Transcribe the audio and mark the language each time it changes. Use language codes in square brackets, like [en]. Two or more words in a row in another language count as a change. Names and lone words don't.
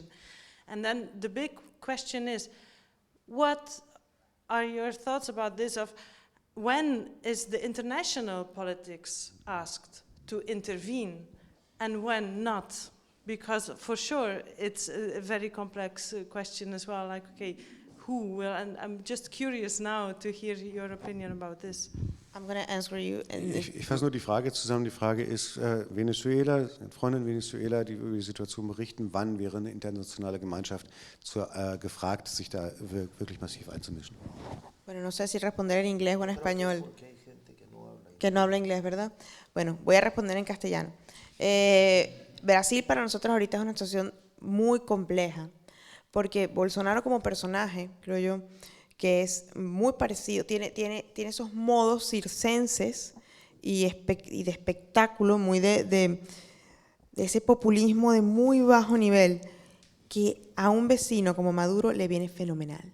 [en] And then the big question is, what are your thoughts about this of when is the international politics asked to intervene and when not? Because for sure it's a very complex question as well, like, okay, who will, and I'm just curious now to hear your opinion about this. I'm going to answer you. [de] Ich fasse nur die Frage zusammen. Die Frage ist, Venezuela, Freunde in Venezuela, die über die Situation berichten, wann wäre eine internationale Gemeinschaft gefragt, sich da wirklich massiv einzumischen? [es] Bueno, no sé si responder en inglés o en español. Que no habla inglés, ¿verdad? Bueno, voy a responder en castellano. Brasil para nosotros ahorita es una situación muy compleja, porque Bolsonaro como personaje, creo yo, que es muy parecido, tiene esos modos circenses y de espectáculo, muy de ese populismo de muy bajo nivel, que a un vecino como Maduro le viene fenomenal.